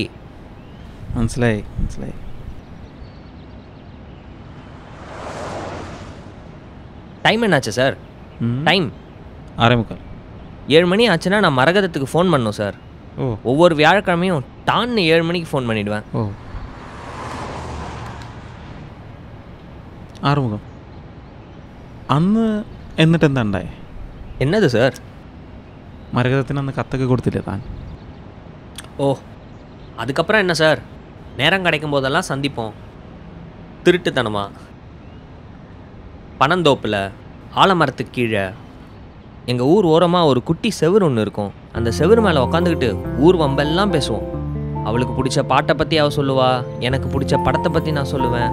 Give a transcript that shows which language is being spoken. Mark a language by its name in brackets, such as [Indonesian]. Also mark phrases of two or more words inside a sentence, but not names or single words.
[Malayalam] മനസ്സിലായി, മനസ്സിലായി. [Tamil] டைம் என்னாச்சு சார்? டைம் 6:45. 7 மணி ஆச்சுன்னா நான் மரகதத்துக்கு ஃபோன் பண்ணணும் சார். ஓ, ஒவ்வொரு வியாழக்கிழமையும் டான்னு 7 மணிக்கு ஃபோன் பண்ணிவிடுவேன். [Malayalam] ഓ, ആറുമുഖം. അന്ന് എന്നിട്ട് എന്താ ഉണ്ടായേ? [Tamil] என்னது சார்? [Malayalam] മരകതത്തിന് അന്ന് കത്തൊക്കെ കൊടുത്തില്ലേ താൻ? [Tamil] ஓ, அதுக்கப்புறம் என்ன சார், நேரம் கிடைக்கும் போதெல்லாம் சந்திப்போம். திருட்டுத்தனமா பனந்தோப்பில் ஆலமரத்துக்கு கீழே எங்கள் ஊர் ஓரமாக ஒரு குட்டி செவுரு ஒன்று இருக்கும். அந்த செவுரு மேலே உக்காந்துக்கிட்டு ஊர் வம்பெல்லாம் பேசுவோம். அவளுக்கு பிடிச்ச பாட்டை பற்றி அவள் சொல்லுவா, எனக்கு பிடிச்ச படத்தை பற்றி நான் சொல்லுவேன்.